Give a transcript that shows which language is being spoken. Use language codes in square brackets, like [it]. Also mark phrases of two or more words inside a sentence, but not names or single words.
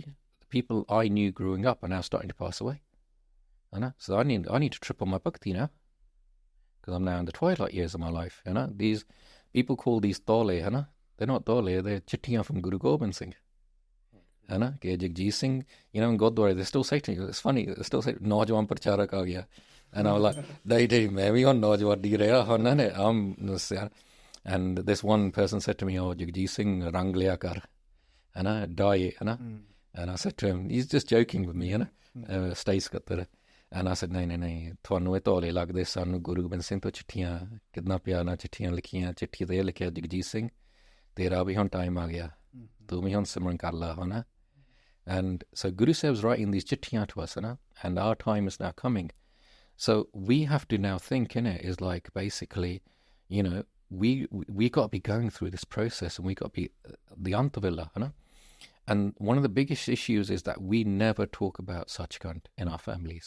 [en] The people I knew growing up are now starting to pass away. So I need to triple my bhakti now. Because I'm now in the twilight years of my life. These people call these tole, they're not tole, they're chittiyan from Guru Gobind Singh. Bhai Jagjit Singh, in Gurdwara, they still say to me, it's funny, they still say, [pa] ਨੌਜਵਾਨ ਪ੍ਰਚਾਰਕ ਆ ਗਿਆ. [en] And I'm like, [pa] ਮੈਂ ਭੀ ਹੁਣ ਨੌਜਵਾਨ ਦੀ ਰਿਹਾ, [en] and this one person said to me, oh, Jagjit Singh, [pa] ਰੰਗ ਲਿਆ ਕਰ, [en] dye, and I said to him, he's just joking with me, stay skatar. And I said, [pa] nahi, ਤੁਹਾਨੂੰ ਇਹ ਤੋਲੇ ਲੱਗਦੇ ਸਾਨੂੰ ਗੁਰੂ ਗੋਬਿੰਦ ਸਿੰਘ ਤੋਂ ਚਿੱਠੀਆਂ ਕਿੰਨਾ ਪਿਆਰ ਨਾਲ ਚਿੱਠੀਆਂ ਲਿਖੀਆਂ ਚਿੱਠੀ ਤੇ ਲਿਖਿਆ ਜਗਜੀਤ ਸਿੰਘ ਤੇਰਾ ਵੀ ਹੁਣ ਟਾਈਮ ਆ ਗਿਆ ਤੂੰ ਵੀ ਹੁਣ ਸਿਮਰਨ ਕਰ ਲਾ [en] and so Guru Sahib's writing these chittiyan to us and our time is now coming, so we have to now think is like basically we got to be going through this process and we got to be the Amrit Vela and one of the biggest issues is that we never talk about Sachkhand in our families.